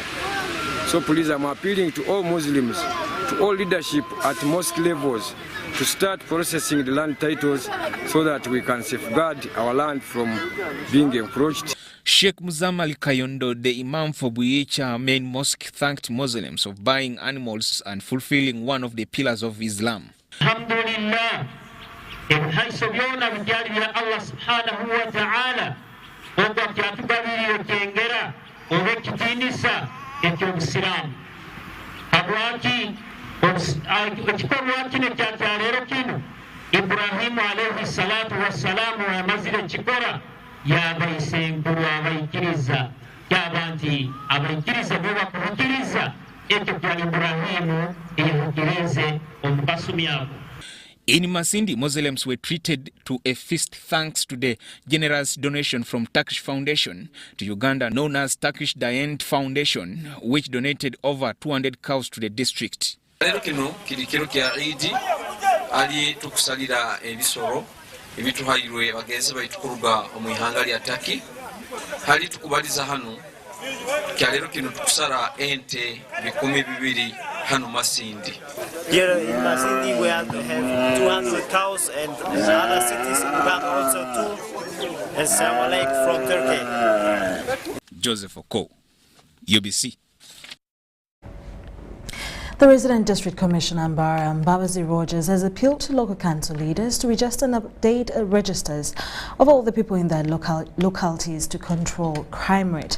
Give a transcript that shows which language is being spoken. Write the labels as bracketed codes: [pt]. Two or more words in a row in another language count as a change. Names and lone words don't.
[en] So please, I'm appealing to all Muslims, to all leadership at mosque levels, to start processing the land titles so that we can safeguard our land from being encroached. Sheikh Muzammali Kayondo, the Imam for Buicha main mosque, thanked Muslims of buying animals and fulfilling one of the pillars of Islam. [ar] الحمد لله، الله سبحانه وتعالى, [nyo] Ibrahim [ar] عليه الصلاة والسلام [nyo] amazile chikora yabaisenguru abaikiriza yabanti abaikiriza buba kuhukiriza ekyo kwa Ibrahimu ihukirize omubasumi yabo. [en] In Masindi, Muslims were treated to a feast thanks to the generous donation from Turkish Foundation to Uganda known as Turkish Diant Foundation, which donated over 200 cows to the district. [nyo] Ali tukusalira ebisoro ebituhairwe bagenzi baitukuruga omwihanga lya Taki hali tukubaliza hano kyalero kino tukusara ente 200 hano Masindi. [en] Here in Masindi we have 200 cows and other cities in Uganda also too, and some like from Turkey. Joseph Oko, UBC. The Resident District Commissioner Mbabazi Rogers has appealed to local council leaders to register and update registers of all the people in their localities to control crime rate.